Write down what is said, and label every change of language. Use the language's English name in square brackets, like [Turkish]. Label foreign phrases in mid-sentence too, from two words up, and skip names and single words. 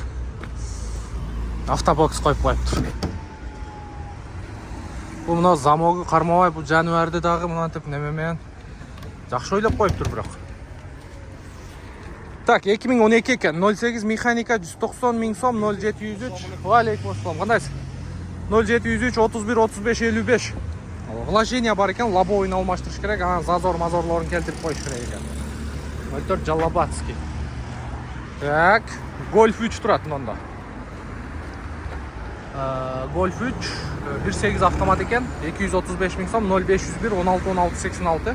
[Kyrgyz] Автобокс коюп коюптур. Бул мына замогу кармабай бул жаныбарды дагы мынантип неме менен жакшы ойлоп коюптур бирок. Так, 2012 экен. 08 механика 190 миң сом 0703. [Arabic] وعليكم السلام. [Kyrgyz] Кандайсыз? 0703 31 35 55. Вложение бар экен, лобовойн алмаштырыш керек, анан зазор-мазорлорун келтирип коюш керек экен. 04 Жаллабатский. Так, Golf 3 турат мында. Golf 3 1.8 автомат экен, 235 миң сом 0501 16 16 86.